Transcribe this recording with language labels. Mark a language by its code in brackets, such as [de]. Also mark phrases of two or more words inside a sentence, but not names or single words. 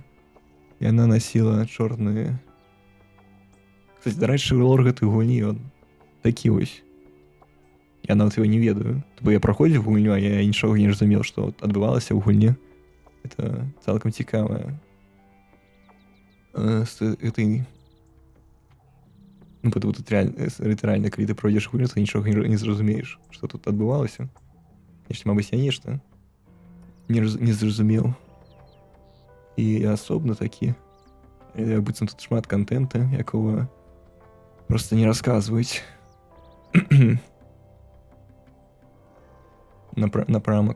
[be] Яна насіла чорныя. Кстати, дарэчы, лор гэтай гульні ён такі вось. Я нават его не ведаю. Бо я праходзіў гульню, а я нічога не разумеў, што адбывалася ў гульні. Это цалкам цікава. З этой... [ru] Ну, потому тут реально, [be] калі ты пройдзеш гульню, то нічога не зразумееш, што тут адбывалася. Яшчэ, мабыць, я нешта не зразумеў. І асобна такі. Як быццам тут шмат контента, якого просто не расказваюць. Напрамак.